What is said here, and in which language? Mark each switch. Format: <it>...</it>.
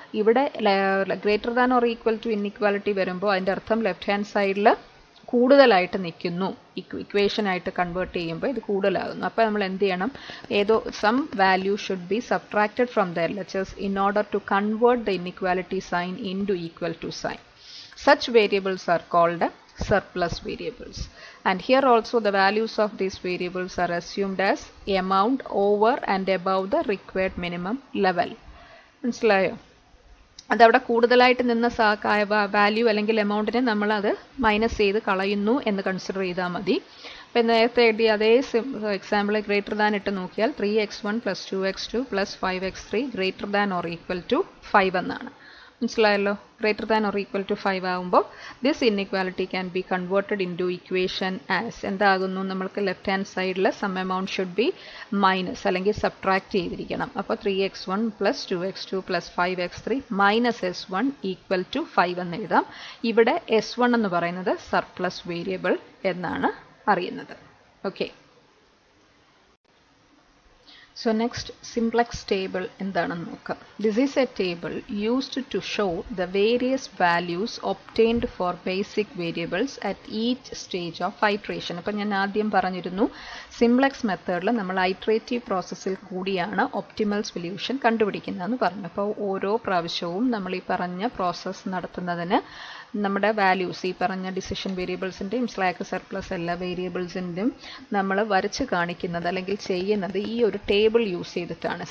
<ml>ഇവിടെ greater than or equal to inequality വരുമ്പോൾ അതിൻ്റെ അർത്ഥം ലെഫ്റ്റ് ഹാൻഡ് സൈഡിൽ കൂടുതലായിട്ട് നിൽക്കുന്നു. ഇക്വേഷനായിട്ട് കൺവേർട്ട് ചെയ്യുമ്പോൾ ഇത് കൂടുതലാകുന്നു. അപ്പോൾ നമ്മൾ എന്ത് ചെയ്യണം? ഏതോ</ml> <en>Some value should be subtracted from the LHS in order to convert the inequality sign in to equal to sign. Such variables are called surplus variables. And here also the values of these variables are assumed as amount over and above the required minimum level.</en> <ml>മനസ്സിലായോ? അതവിടെ കൂടുതലായിട്ട് നിന്ന value അല്ലെങ്കിൽ എമൗണ്ടിനെ നമ്മളത് minus ചെയ്ത് കളയുന്നു എന്ന് consider ചെയ്താൽ മതി. അപ്പം നേരത്തെ എഴുതിയ അതേ എക്സാമ്പിൾ ഗ്രേറ്റർ ദാൻ ഇട്ട് നോക്കിയാൽ 3x1 + 2x2 + 5x3 greater than or equal to 5 എന്നാണ്. മനസ്സിലായല്ലോ.</ml> <en>greater than or equal to 5 ആകുമ്പോൾ this inequality can be converted in to equation as</en> <ml>എന്താകുന്നു? നമ്മൾക്ക് ലെഫ്റ്റ് ഹാൻഡ് സൈഡിൽ</ml> <en>some amount should be minus</en> <ml>അല്ലെങ്കിൽ subtract ചെയ്തിരിക്കണം. അപ്പോൾ 3x1 + 2x2 + 5x3 - S1 equal to 5 എന്ന് എഴുതാം. ഇവിടെ S1 എന്ന് പറയുന്നത് സർപ്ലസ് വേരിയബിൾ എന്നാണ് അറിയുന്നത്. Okay.</ml> <en>So next, simplex table</en> <ml>എന്താണെന്ന് നോക്കാം.</ml> <en>This is a table used to show the various values obtained for basic variables at each stage of iteration.</en> <ml>അപ്പോൾ ഞാൻ ആദ്യം പറഞ്ഞിരുന്നു സിംപ്ലക്സ് മെത്തേഡിൽ നമ്മൾ ഐട്രേറ്റീവ് പ്രോസസ്സിൽ കൂടിയാണ് ഒപ്റ്റിമൽ സൊല്യൂഷൻ കണ്ടുപിടിക്കുന്നതെന്ന് പറഞ്ഞു. അപ്പോൾ ഓരോ പ്രാവശ്യവും നമ്മൾ ഈ പറഞ്ഞ പ്രോസസ്സ് നടത്തുന്നതിന് നമ്മുടെ വാല്യൂസ് ഈ പറഞ്ഞ ഡിസിഷൻ വേരിയബിൾസിൻ്റെയും സ്ലാക്ക് സർപ്ലസ് എല്ലാ വേരിയബിൾസിൻ്റെയും നമ്മൾ വരച്ച് കാണിക്കുന്നത് അല്ലെങ്കിൽ ചെയ്യുന്നത് ഈ ഒരു ടേബിൾ യൂസ് ചെയ്തിട്ടാണ്.</ml>